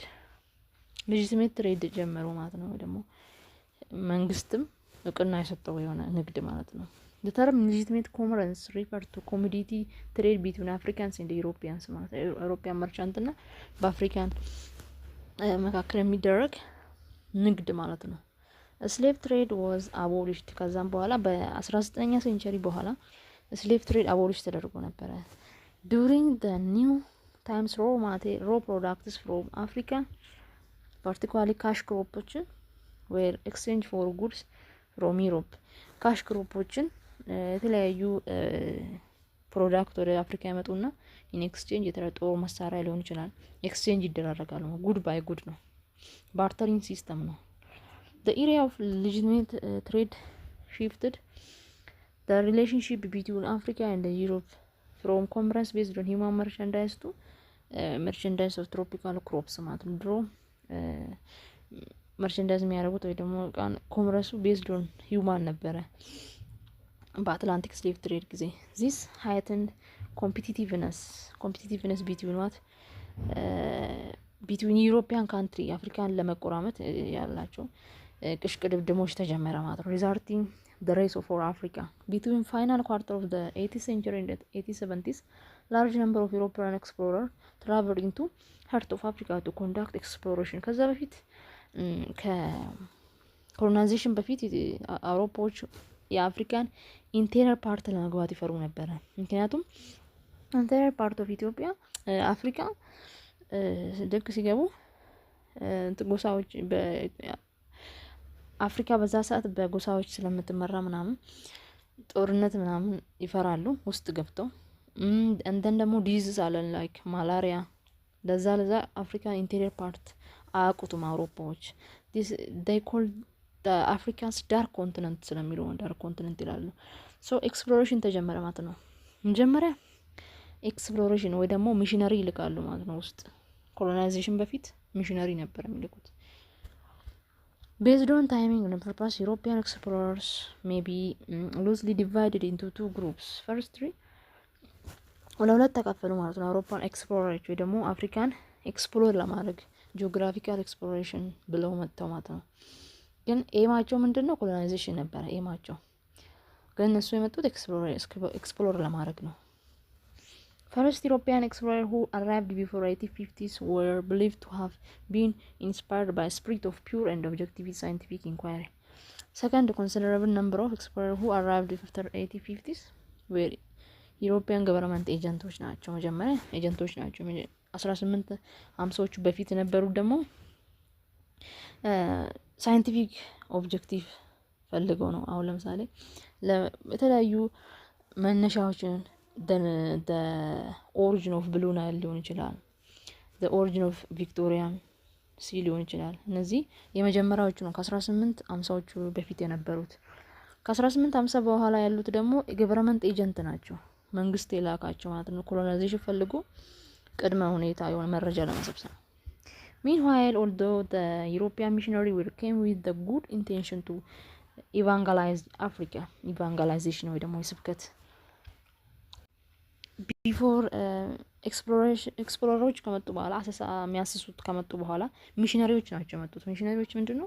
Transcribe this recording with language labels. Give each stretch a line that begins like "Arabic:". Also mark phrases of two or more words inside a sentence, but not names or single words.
Amharic: ትሬድ ጀመሩ ማለት ነው። ወይ ደግሞ መንግስትም እውቅና የሰጠው የሆነ ንግድ ማለት ነው።
English: The term legitimate commerce refers to commodity trade between Africans and Europeans ማለት European merchant
Amharic: እና በአፍሪካን መካከል የሚደረግ ንግድ ማለት ነው።
English: slave trade was abolished
Amharic: ከዛም በኋላ በ19ኛ ሴንቸሪ በኋላ
English: slave trade abolish
Amharic: ተደርጎ ነበር።
English: during the new times raw products from Africa particularly cash crops were exchanged for goods from Europe. cash crops
Amharic: የተለያዩ ፕሮዳክት ወደ አፍሪካ ያመጡና
English: in exchange
Amharic: የተረጦ መሳሪያ ሊሆን ይችላል ኤክስቼንጅ ይደራረጋሉ።
English: good by good ነው፣ bartering system ነው። the area of legitimate trade shifted the relationship between Africa and Europe from commerce based on human merchandise to merchandise of tropical crops
Amharic: ማለት ነው። ድሮ
English: መርቸንዳይዝ
Amharic: የሚያደርጉት ወይ ደግሞ
English: commerce based on human ነበረ Atlantic slave trade ጊዜ this heightened competitiveness between what between European country
Amharic: አፍሪካን ለመቆራመት ያላቸው ቅሽቅድድሞች ተጀመረ ማለት ነው።
English: ሪዛልቲንግ the race for Africa between final quarter of the 18th century and the 1870s. Large number of European explorers traveled into heart of Africa to conduct exploration.
Amharic: ከዛ በፊት ከኮሎናይዜሽን በፊት አውሮፓዎች የአፍሪካን
English: interior part
Amharic: ለመግባት ይፈሩ ነበረ። ምክንያቱም
English: interior part of Ethiopia Africa
Amharic: ልክ ሲገቡ ጎሳዎች አፍሪካ በዛ ሰዓት በጎሳዎች ስለምትመራ ምናምን ጦርነት ምናምን ይፈራሉ ውስጥ ገብተው እንደን ደግሞ ዲዚዝ አለን
English: like malaria
Amharic: ለዛ አፍሪካ
English: interior part
Amharic: አያውቁትም አውሮፓዎች
English: they call the Africa's dark continent
Amharic: ስለሚሉ
English: dark continent
Amharic: ይላሉ። ሶ ኤክስፕሎሬሽን ተጀመረ ማለት ነው። መጀመሪያ ኤክስፕሎሬሽን ወይ ደግሞ ሚሽነሪ ይልካሉ ማለት ነው። ውስጥ ኮሎናይዜሽን በፊት ሚሽነሪ ነበር የሚልኩት።
English: Based on timing and purpose, European explorers may be loosely divided into two groups. First three
Amharic: ሁለት ተከፈሉ ማለት ነው። አውሮፓን ኤክስፕሎረሮች ወይ ደግሞ አፍሪካን ኤክስፕሎር ለማድረግ
English: geographical exploration
Amharic: ብለው መጥተው ማለት ነው። ግን ኤማቸው ምንድነው? ኮሎናይዜሽን ነበረ ኤማቸው። ግን እነሱ የመጡት ኤክስፕሎር ለማድረግ ነው።
English: First European explorers who arrived before 1850s were believed to have been inspired by a spirit of pure and objective scientific inquiry. Second, a considerable number of explorers who arrived after 1850s were European government agents
Amharic: ናቸው። መጀመሪያ ኤጀንቶች ናቸው። 1850ዎቹ በፊት የነበሩት ደግሞ
English: scientific objective
Amharic: ፈልገው ነው። አሁን ለምሳሌ የተለያዩ መነሻዎችን
English: the origin of blue nile
Amharic: ሊሆን ይችላል።
English: the origin of Victorian sea
Amharic: ሊሆን ይችላል። እነዚህ የመጀመሪያዎቹ ነው ከ1850ዎቹ በፊት የነበሩት። ከ1850 በኋላ ያሉት ደግሞ
English: government agent
Amharic: ናቸው። መንግስት የላካቸው ማለት ነው። ኮሎናይዜሽን ፈልጎ ቅድመ ሁኔታ የሆነ መረጃ ለመሰብሰብ።
English: Meanwhile, although the European missionary came with the good intention to evangelize Africa, evangelization
Amharic: ወይ ደግሞ የስብከት
English: before explorers
Amharic: ከመጡ በኋላ አሰሳ የሚያስሱት ከመጡ በኋላ ሚሽነሪዎች ናቸው የመጡት። ሚሽነሪዎች ምንድነው?